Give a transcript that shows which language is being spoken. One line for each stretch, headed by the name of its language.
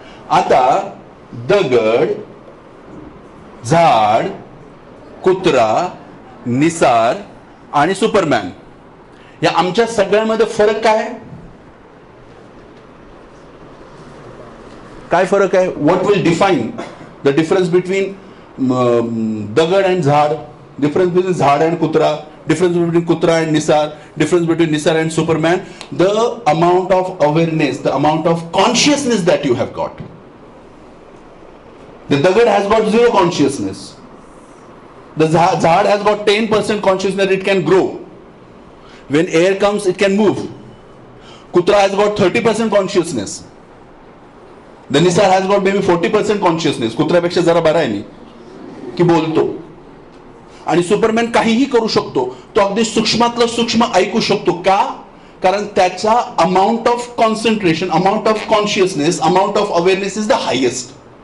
Marathi: आता दगड, झाड, कुत्रा, निसार आणि सुपरमॅन या आमच्या सगळ्यांमध्ये फरक काय? काय फरक आहे?
English: What will define the difference between dagad and zaad, difference between zaad and kutra, difference between kutra and nisar, difference between nisar and superman? The amount of awareness, the amount of consciousness that you have got. The dagad has got 0 consciousness. The zahad has got 10% consciousness, it can grow. When air comes, it can move. Kutra has got 30% consciousness. The nisar has got maybe 40% consciousness.
Marathi: कुत्र्या पेक्षा जरा बरा आहे नी की बोलतो. आणि Superman काहीही करू शकतो, तो अगदी सूक्ष्मातलं सूक्ष्म ऐकू शकतो. का? कारण त्याचा
English: Amount of concentration, amount of consciousness, amount of awareness is the highest.